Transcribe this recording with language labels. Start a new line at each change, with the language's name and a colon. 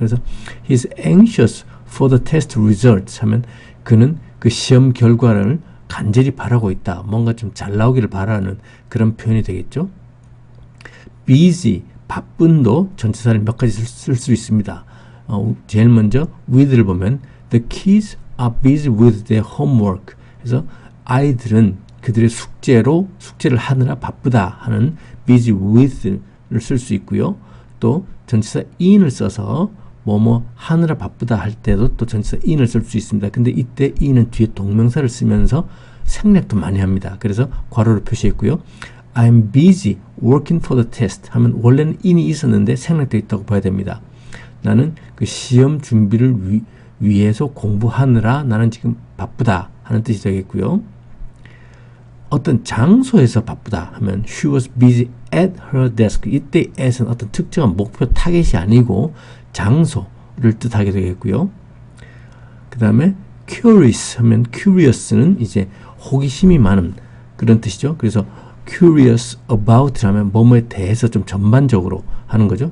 Korean: 그래서
English: he is anxious for the test results
Korean: 하면 그는 그 시험 결과를 간절히 바라고 있다. 뭔가 좀 잘 나오기를 바라는 그런 표현이 되겠죠. busy, 바쁜도 전치사를 몇 가지 쓸 수 있습니다. 제일 먼저 with를 보면
English: the kids are busy with their homework.
Korean: 그래서 아이들은 그들의 숙제를 하느라 바쁘다 하는 busy with를 쓸 수 있고요. 또 전치사 in을 써서 하느라 바쁘다 할 때도 또 전치사 in을 쓸 수 있습니다. 근데 이때 in은 뒤에 동명사를 쓰면서 생략도 많이 합니다. 그래서 괄호로 표시했고요.
English: I'm busy working for the test
Korean: 하면 원래는 in이 있었는데 생략되어 있다고 봐야 됩니다. 나는 그 시험 준비를 위해서 공부하느라 나는 지금 바쁘다 하는 뜻이 되겠고요. 어떤 장소에서 바쁘다 하면
English: she was busy at her desk.
Korean: 이때 at은 어떤 특정한 목표 타겟이 아니고 장소를 뜻하게 되겠고요. 그 다음에 curious 하면 curious는 이제 호기심이 많은 그런 뜻이죠. 그래서 curious about 하면 뭐뭐에 대해서 좀 전반적으로 하는 거죠.